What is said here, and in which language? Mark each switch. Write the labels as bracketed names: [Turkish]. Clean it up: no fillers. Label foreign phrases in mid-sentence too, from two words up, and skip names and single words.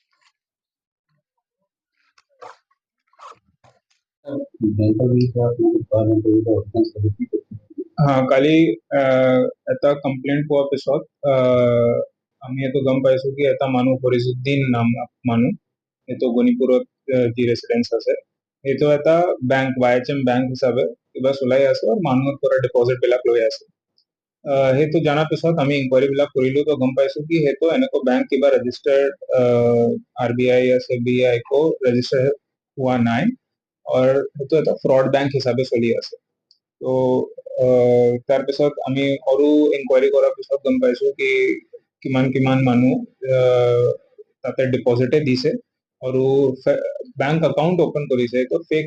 [Assamese] কালি এটা কমপ্লেইণ্ট পোৱাৰ পিছত আমি এইটো গম পাইছো কি এটা মানুহ ফৰিজউদ্দিন নাম মানুহ, এইটো গণিপুৰত যি ৰেচিডেঞ্চ আছে, এইটো এটা বেংক YHM বেংক হিচাপে কিবা চলাই আছে আৰু মানুহৰ পৰা ডিপজিট বিলাক লৈ আছে। সেইটো জনাৰ পিছত আমি ইনকুৱাৰী বিলাক কৰিলো, তো গম পাইছো কি সেইটো এনেকুৱা বেংক কিবা ৰেজিষ্টাৰ্ড [Hindi] RBI या SBI को रजिस्टर हुआ [Assamese] নাই, और সেইটো এটা [English] fraud bank [Assamese] হিচাপে চলি আছে। তো তাৰপিছত আমি আৰু ইনকুৱাৰী কৰাৰ পিছত গম পাইছো কি কিমান কিমান মানুহ তাতে ডিপজিটে দিছে আৰু [English] bank account open [Assamese] কৰিছে তো ফেক